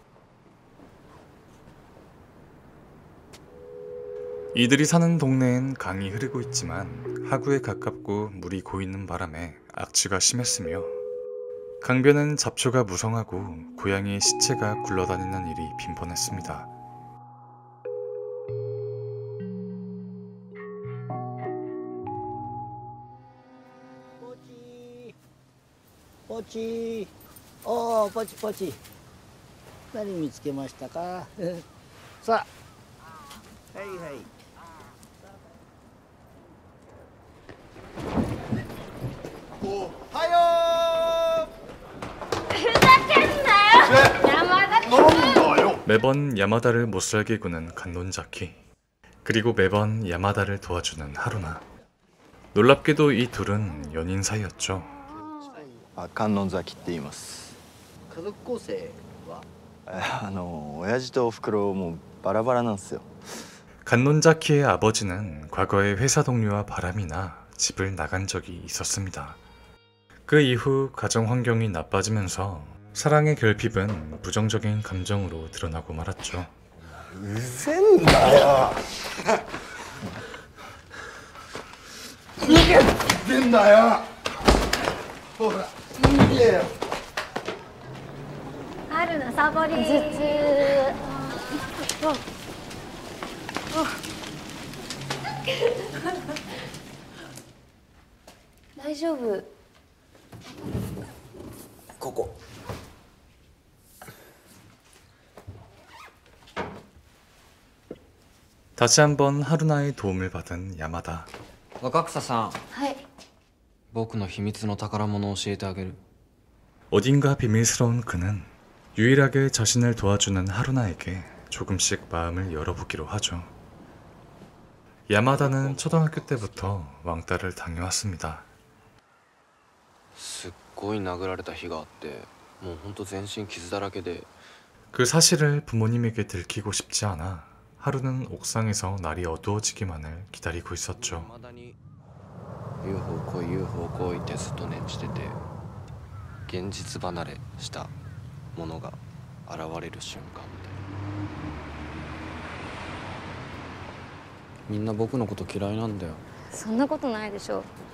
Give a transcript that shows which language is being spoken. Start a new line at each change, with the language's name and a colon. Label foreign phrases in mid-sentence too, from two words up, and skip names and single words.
Korean: 이들이 사는 동네엔 강이 흐르고 있지만 하구에 가깝고 물이 고이는 바람에 악취가 심했으며 강변은 잡초가 무성하고 고양이의 시체가 굴러다니는 일이 빈번했습니다. 포치, 포치 포치.
Japanese: 何見つけましたか？さあ、はいはい。おはよう。ふざけんなよ。山田君。
Korean: 매번 야마다를 못살게 구는 간논자키, 그리고 매번 야마다를 도와주는 하루나. 놀랍게도 이 둘은 연인 사이였죠.
Japanese: 観音崎って言います。家族構成は？親父とおふくろもうバラバラなんですよ。
Korean: 간논자키의 아버지는 과거에 회사 동료와 바람이 나 집을 나간 적이 있었습니다. 그 이후 가정 환경이 나빠지면서 사랑의 결핍은 부정적인 감정으로 드러나고 말았죠.
Japanese: うぜんだよ。逃げてんだよ。ほら。春菜サボり頭痛。大丈夫？ここ。
Korean: 다시 한번 하루나의 도움을 받은 야마다.
Japanese: 若草さん、はい。僕の秘密の宝物を教えてあげる。
Korean: 어딘가 비밀스러운 그는 유일하게 자신을 도와주는 하루나에게 조금씩 마음을 열어보기로 하죠. 야마다는 초등학교 때부터 왕따를 당해왔습니다.
Japanese: すっごい殴られた日があって、もうほんと全身傷だらけで。
Korean: 그 사실을 부모님에게 들키고 싶지 않아 하루는 옥상에서 날이 어두워지기만을 기다리고 있었죠.
Japanese: UFO来い UFO来いってずっと念じてて、現実離れしたものが現れる瞬間みたいな。みんな僕のこと嫌いなんだよ。そんなことないでしょ。